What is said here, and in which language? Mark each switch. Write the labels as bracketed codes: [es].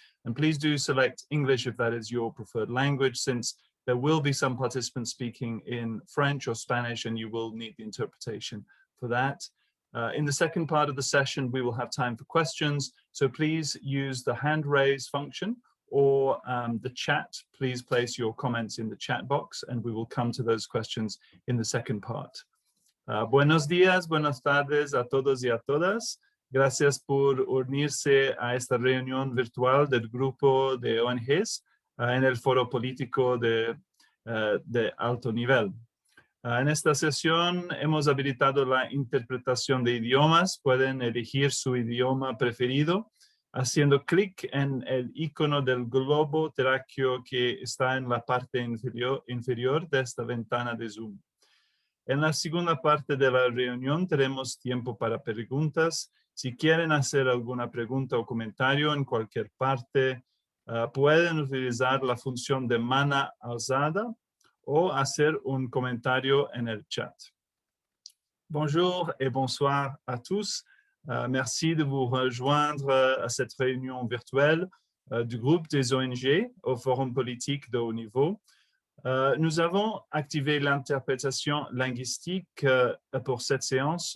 [en] And please do select English if that is your preferred language, since there will be some participants speaking in French or Spanish, and you will need the interpretation for that. In the second part of the session, we will have time for questions. So please use the hand raise function or the chat. Please place your comments in the chat box, and we will come to those questions in the second part. [es] Buenos días, buenas tardes a todos y a todas. Gracias por unirse a esta reunión virtual del grupo de ONGs en el foro político de alto nivel. En esta sesión hemos habilitado la interpretación de idiomas. Pueden elegir su idioma preferido haciendo clic en el icono del globo terráqueo que está en la parte inferior de esta ventana de Zoom. En la segunda parte de la reunión tenemos tiempo para preguntas. Si quieren hacer alguna pregunta o comentario en cualquier parte, pueden utilizar la función de mano alzada o hacer un comentario en el chat. [fr] Bonjour et bonsoir à tous. Merci de vous rejoindre à cette réunion virtuelle du groupe des ONG au Forum politique de haut niveau. Nous avons activé l'interprétation linguistique pour cette séance.